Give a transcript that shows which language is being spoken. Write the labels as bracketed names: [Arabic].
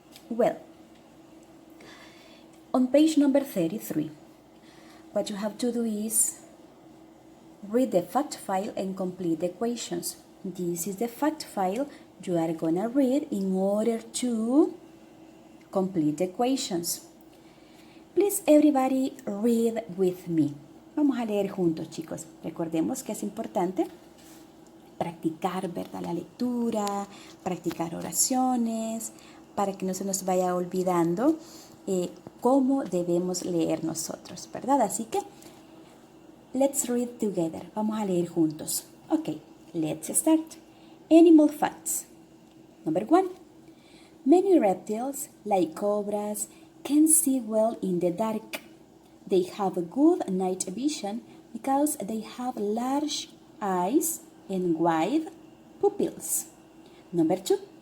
[English] Well, on page number 33, what you have to do is read the fact file and complete the equations. This is the fact file you are going to read in order to complete the equations. Please, everybody, read with me. [Spanish] Vamos a leer juntos, chicos. Recordemos que es importante practicar, ¿verdad? La lectura, practicar oraciones, para que no se nos vaya olvidando cómo debemos leer nosotros, ¿verdad? Así que, [English] let's read together. [Spanish] Vamos a leer juntos. [English] Ok, let's start. Animal facts. Number 1. Many reptiles, like cobras, can see well in the dark. They have a good night vision because they have large eyes and wide pupils. Number 2.